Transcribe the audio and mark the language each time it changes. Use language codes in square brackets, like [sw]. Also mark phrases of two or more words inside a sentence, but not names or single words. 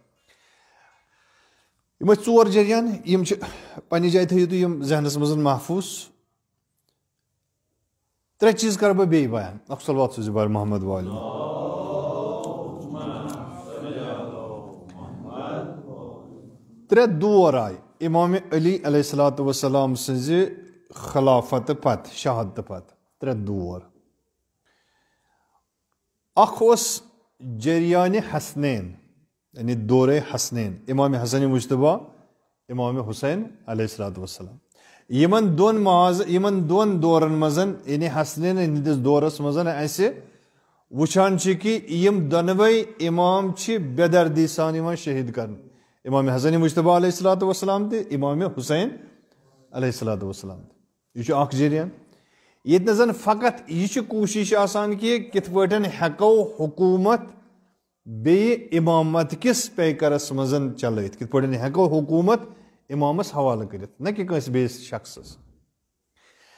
[ks] یِم ٲسۍ 4 جریان یِم چھِ پننہِ جایہِ تھٲیِو تُہۍ یِم ذہنس منٛز محفوٗظ 3 چیٖز کرٕ بہٕ بیٚیہِ بیان اکھ صلوات سوٗزِو بر محمد والٮ۪ن 3 دور آیہِ امامِ علی [ar] علیہ الصلوۃ والسلام [ks] سٕنٛزِ خلافتہٕ پتہٕ شہادتہٕ پتہٕ 3 دور اکھ اوس جریانِ حسنین یعنی دورے حسنین امام حسن مجتبیٰ امام حسین [ar] علیہ الصلوۃ والسلام [ks] یِمن 2 دورن منٛز یعنی حسنین ہٕنٛدِس دورس منٛز اسہِ وٕچھان چھِ کہِ یِم دۄنوے امام چھِ بے دردی سان یِوان شہیٖد کرنہٕ امام حسن مجتبیٰ [ar] علیہ الصلوۃ والسلام [ks] تہِ امام حسین [ar] علیہ الصلوۃ والسلام [ks] تہِ یہِ چھُ اکھ جریان ییٚتہِ نہٕ زن فقط یہِ چھِ کوٗشش آسان کہِ کِتھ پٲٹھۍ ہٮ۪کو حکوٗمت بیٚیہِ امامت کِس پیکرس منٛز چلٲیِتھ کِتھ پٲٹھۍ ہٮ۪کو حکوٗمت امامس حوالہٕ کٔرِتھ نہ کہِ کٲنٛسہِ بیٚیِس شخصس